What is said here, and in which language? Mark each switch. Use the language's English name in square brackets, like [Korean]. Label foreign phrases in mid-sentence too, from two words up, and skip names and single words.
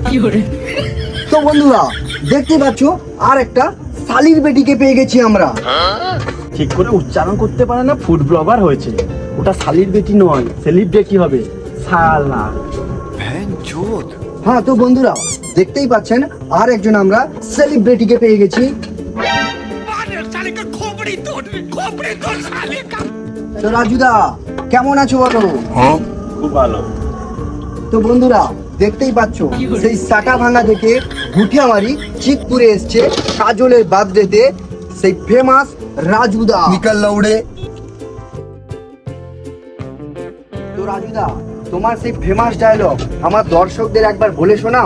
[Bangla] তো বন্ধুরা দেখতে পাচ্ছ আর একটা শালির বেটিকে পেয়ে গেছি আমরা। ঠিক করে উচ্চারণ করতে পারে না, [English] food blogger [Bangla] হয়েছে। ওটা শালির বেটি নয়, সেলিব্রিটি হবে শালা। হ্যাঁ তো বন্ধুরা দেখতেই পাচ্ছেন আর একজন আমরা সেলিব্রিটিকে পেয়ে গেছি। [Hindi] साले का खोपड़ी तोड़ साले का। [Bangla] তো রাজুদা কেমন আছো বলো? খুব ভালো। তো বন্ধুরা দেখতেই পাচ্ছ সেই সাটা ভাঙা থেকে গুটিয়ামারি চিতপুরে এসছে কাজলের বার্থডেতে সেই ফেমাস রাজুদা। [Hindi] निकल लौड़े। [Bangla] তো রাজুদা তোমার সেই [English] famous dialogue [Bangla] আমার দর্শকদের একবার বলে শোনাও।